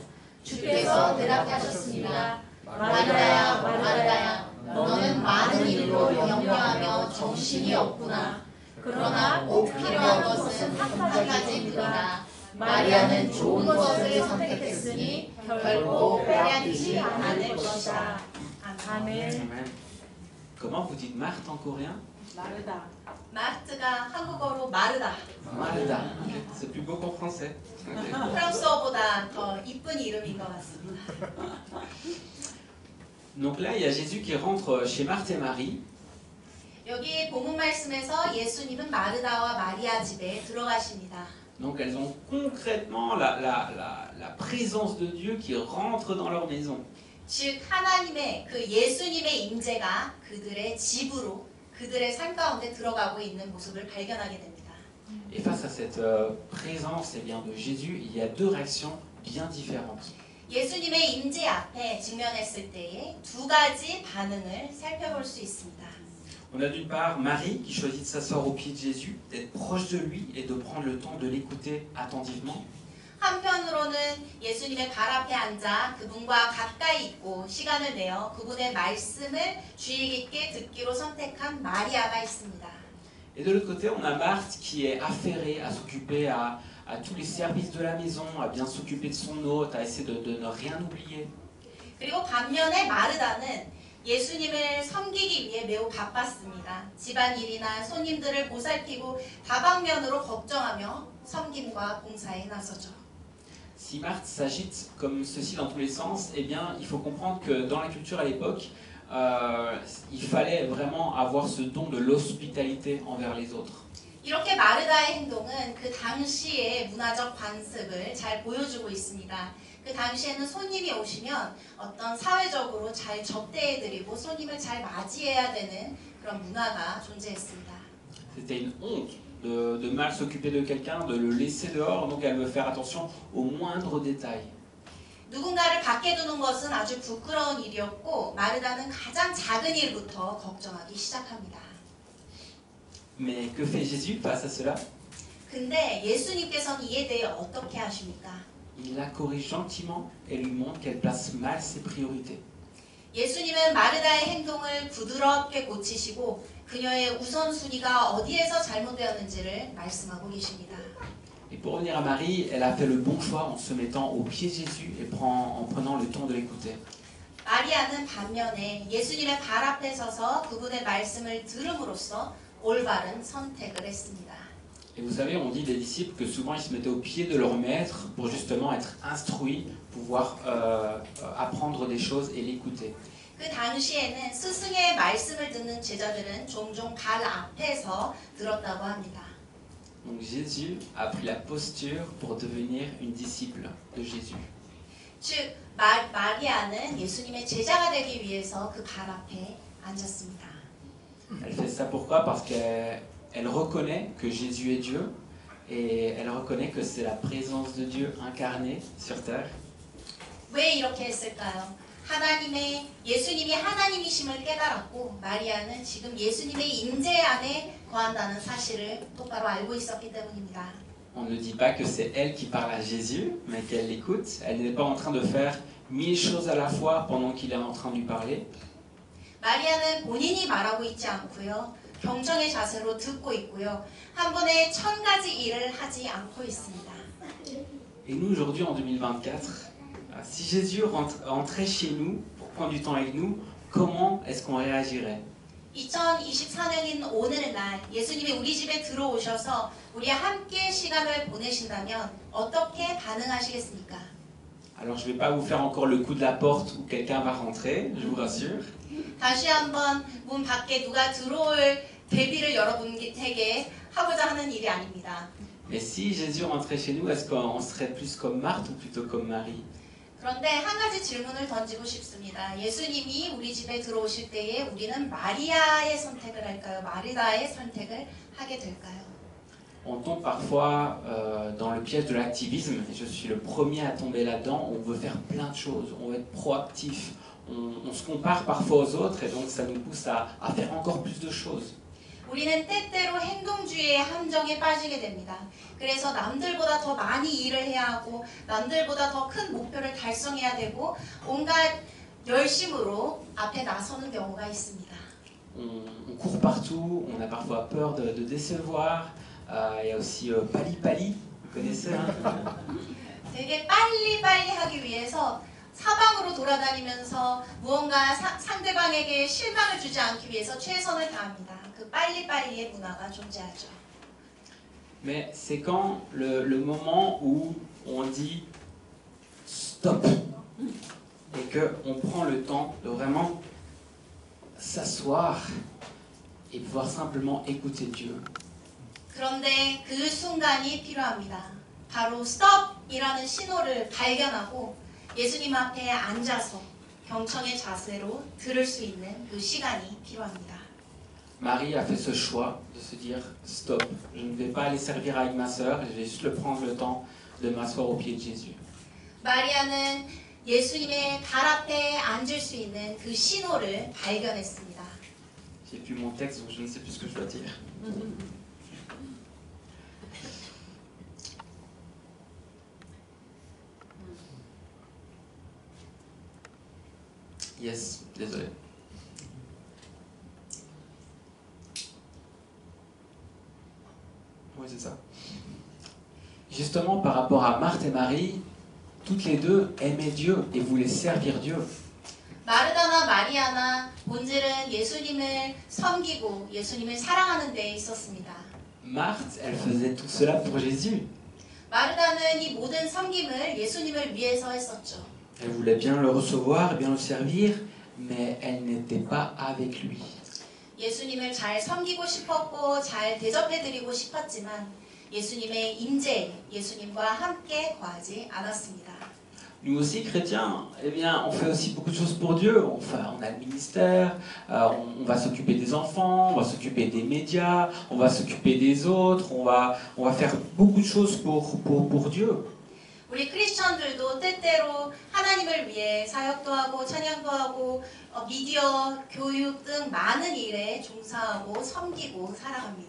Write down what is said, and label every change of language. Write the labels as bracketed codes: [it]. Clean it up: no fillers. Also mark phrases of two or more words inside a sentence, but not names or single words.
[ko] 주께서 대답하셨습니다. 마르다야, 마르다야, 너는 많은 일로 염려하며 정신이 없구나. 그러나 꼭 필요한 것은 한 가지입니다. 마리아는 좋은 것을 선택했으니 결코 빼앗기지 않을 것이다. 아멘. [fr] Comment vous dites Marthe en coréen? [ko] 마르다. 마르트가 한국어로 마르다. Martha. [fr] C'est plus beau qu'en français. [ko] 프랑스어보다 더 이쁜 이름인 것 같습니다. [fr] Donc là, il y a Jésus qui rentre chez Marthe et Marie. [ko] 여기 본문 말씀에서 예수님은 마르다와 마리아 집에 들어가십니다. [fr] Donc elles ont concrètement la présence de Dieu qui rentre dans leur maison. [ko] 즉 하나님의 그 예수님의 임재가 그들의 집으로 그들의 삶 가운데 들어가고 있는 모습을 발견하게 됩니다. [fr] Et face à cette présence eh bien, de Jésus, il y a deux réactions bien différentes. [ko] 예수님의 임재 앞에 직면했을 때에 두 가지 반응을 살펴볼 수 있습니다. [fr] On a d'une part Marie qui choisit de s'asseoir aux pieds de Jésus, d'être proche de lui et de prendre le temps de l'écouter attentivement. [ko] 한편으로는 예수님의 발 앞에 앉아 그분과 가까이 있고 시간을 내어 그분의 말씀을 주의 깊게 듣기로 선택한 마리아가 있습니다. [fr] Et de l'autre côté, on a Marthe qui est affairée à s'occuper à tous les services de la maison, à bien s'occuper de son hôte, à essayer de ne rien oublier. [ko] 그리고 반면에 마르다는 예수님을 섬기기 위해 매우 바빴습니다. 집안일이나 손님들을 보살피고 다방면으로 걱정하며 섬김과 봉사에 나서죠. [fr] Si Marthe s'agite comme ceci dans tous les sens, eh bien, il faut comprendre que dans la culture à l'époque, il fallait vraiment avoir ce don de l'hospitalité envers les autres. [ko] 이렇게 마르다의 행동은 그 당시의 문화적 관습을 잘 보여주고 있습니다. 그 당시에는 손님이 오시면 어떤 사회적으로 잘 접대해드리고 손님을 잘 맞이해야 되는 그런 문화가 존재했습니다. [fr] C'était une honte de mal s'occuper de quelqu'un, de le laisser dehors, donc elle veut faire attention aux moindres détails. [ko] 누군가를 밖에 두는 것은 아주 부끄러운 일이었고 마르다는 가장 작은 일부터 걱정하기 시작합니다. [fr] Mais que fait Jésus face à cela? [ko] 근데 예수님께서는 이에 대해 어떻게 하십니까? [fr] Il la corrige gentiment et lui montre qu'elle place mal ses priorités. [ko] 예수님은 마르다의 행동을 부드럽게 고치시고 그녀의 우선순위가 어디에서 잘못되었는지를 말씀하고 계십니다. [fr] Et pour revenir à Marie, elle a fait le bon choix en se mettant aux pieds de Jésus et en prenant le temps de l'écouter. [ko] 마리아는 반면에 예수님의 발 앞에 서서 그분의 말씀을 들음으로써 올바른 선택을 했습니다. [fr] Et vous savez, on dit des disciples que souvent ils se mettaient au pied de leur maître pour justement être instruits, pouvoir apprendre des choses et l'écouter. [ko] 그 당시에는 스승의 말씀을 듣는 제자들은 종종 발 앞에서 들었다고 합니다. [fr] Donc Jésus a pris la posture pour devenir une disciple de Jésus. [ko] 즉 마리아는 예수님의 제자가 되기 위해서 그 발 앞에 앉았습니다. [fr] Elle fait ça pourquoi? Parce qu'elle reconnaît que Jésus est Dieu et elle reconnaît que c'est la présence de Dieu incarnée sur terre. [ko] 왜 이렇게 했을까요? 예수님이 하나님이심을 깨달았고 마리아는 지금 예수님의 임재 안에 거한다는 사실을 똑바로 알고 있었기 때문입니다. [fr] On ne dit pas que c'est elle qui parle à Jésus, mais qu'elle l'écoute. Elle n'est pas en train de faire 1000 choses à la fois pendant qu'il est en train de lui parler. [ko] 마리아는 본인이 말하고 있지 않고요. 경청의 자세로 듣고 있고요. 한 번에 1000가지 일을 하지 않고 있습니다. [fr] Et nous, aujourd'hui, en 2024, si Jésus entrait chez nous pour prendre du temps avec nous, comment est-ce qu'on réagirait? [ko] 2024년인 오늘날 예수님이 우리 집에 들어오셔서 우리와 함께 시간을 보내신다면 어떻게 반응하시겠습니까? [fr] Alors, je ne vais pas vous faire encore le coup de la porte où quelqu'un va rentrer, je vous rassure. [ko] 다시 한번 문 밖에 누가 들어올 대비를 여러분에게 하고자 하는 일이 아닙니다. [fr] Mais si Jésus rentrait chez nous, est-ce qu'on serait plus comme Marthe ou plutôt comme Marie? [ko] 그런데 한 가지 질문을 던지고 싶습니다. 예수님이 우리 집에 들어오실 때에 우리는 마리아의 선택을 할까요? 마리다의 선택을 하게 될까요? [fr] On tombe parfois dans le piège de l'activisme, et je suis le premier à tomber là-dedans. On veut faire plein de choses, on veut être proactif, on se compare parfois aux autres, et donc ça nous pousse à faire encore plus de choses. [ko] 우리는 때때로 행동주의의 함정에 빠지게 됩니다. 그래서 남들보다 더 많이 일을 해야 하고 남들보다 더 큰 목표를 달성해야 되고 온갖 열심으로 앞에 나서는 경우가 있습니다. [fr] On court partout, on a parfois peur de décevoir. Il y a aussi [ko] 빨리빨리, [fr] vous connaissez hein? [ko] 되게 빨리빨리 하기 위해서 사방으로 돌아다니면서 무언가 상대방에게 실망을 주지 않기 위해서 최선을 다합니다. 그 빨리빨리의 문화가 존재하죠. [fr] Mais c'est quand le moment où on dit stop et qu'on prend le temps de vraiment s'asseoir et pouvoir simplement écouter Dieu. [ko] 그런데 그 순간이 필요합니다. 바로 스톱이라는 신호를 발견하고 예수님 앞에 앉아서 경청의 자세로 들을 수 있는 그 시간이 필요합니다. [fr] Marie a fait ce choix de se dire stop, je ne vais pas aller servir avec ma sœur, je vais juste le prendre le temps de m'asseoir au pied de Jésus. [ko] 마리아는 예수님의 발 앞에 앉을 수 있는 그 신호를 발견했습니다. [fr] J'ai plus mon texte, donc je ne sais plus ce que je dois dire. Yes, désolé. Oui, c'est ça. Justement, par rapport à Marthe et Marie, toutes les deux aimaient Dieu et voulaient servir Dieu. [ko] 마르다나 마리아나 본질은 예수님을 섬기고 예수님을 사랑하는 데 있었습니다. [fr] Marthe, elle faisait tout cela pour Jésus. [ko] 마르다는 이 모든 섬김을 예수님을 위해서 했었죠. [fr] Elle voulait bien le recevoir, bien le servir, mais elle n'était pas avec lui. [ko] 예수님을 잘 섬기고 싶었고 잘 대접해드리고 싶었지만 예수님의 임재, 예수님과 함께 거하지 않았습니다. [fr] Nous aussi, chrétiens, eh bien, on fait aussi beaucoup de choses pour Dieu. Enfin, on a le ministère, on va s'occuper des enfants, on va s'occuper des médias, on va s'occuper des autres, on va faire beaucoup de choses pour Dieu. [ko] 우리 크리스천들도 때때로 하나님을 위해 사역도 하고 찬양도 하고 미디어, 교육 등 많은 일에 종사하고 섬기고 살아갑니다.